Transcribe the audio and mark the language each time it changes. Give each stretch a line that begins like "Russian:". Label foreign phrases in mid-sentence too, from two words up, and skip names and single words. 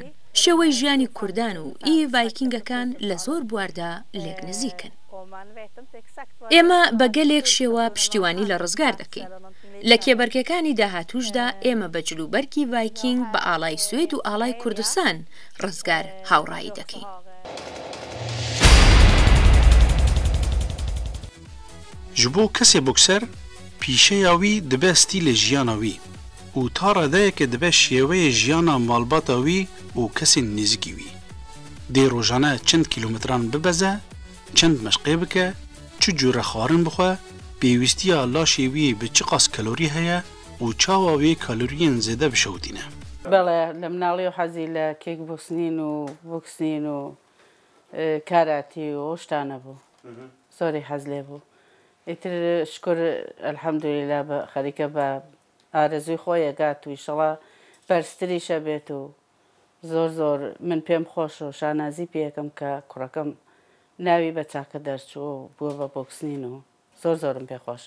Central Kurdish: شێوەی ژیانی کوردان و ئی ڤایکینگەکان لە زۆر بواردا لێک نزیکن. ئێمە بە گەلێک شێوە پشتیوانی لە ڕزگار دەکەین. لە کێبەرگەکانی داهاتووشدا ئێمە بە جلوبەرگی ڤایکینگ بە ئاڵای سوێد و ئاڵای کوردستان ڕزگار هاوڕایی دەکەین.
Kurdish: ji bo kesê bokser pîşeya wî dibe stîlê jiyana wî û ta redeyekê dibe şêweyê jiyana malbata wî û kesên nêzîkî wî. Dê rojane çend kîlometran bibeze, çend meşqê bike, çi cure xwarin bixwe, pêwîstiya laşê wî bi çi qas kalorî heye û çawa wê kaloriyên zêde bişewitîne.
Central Kurdish: بەڵێ لە مناڵی و حەزی لە کێک بوسنین و بوکسنین و کاراتی و ئەو شتانە بوو. زۆری حەز لێ بوو. ئیتر شکر ئەلحەمدولیلا بە خەریکە بە ئارەزوی خۆی ئەگات و ئیشەڵا بەرزتریشە بێت و زۆر من پێم خۆش و شانازی پێیەکەم کە کوڕەکەم ناوی بە چاکە دەرچوو و بووە بە بۆکسنین و زۆرم پێخۆشە.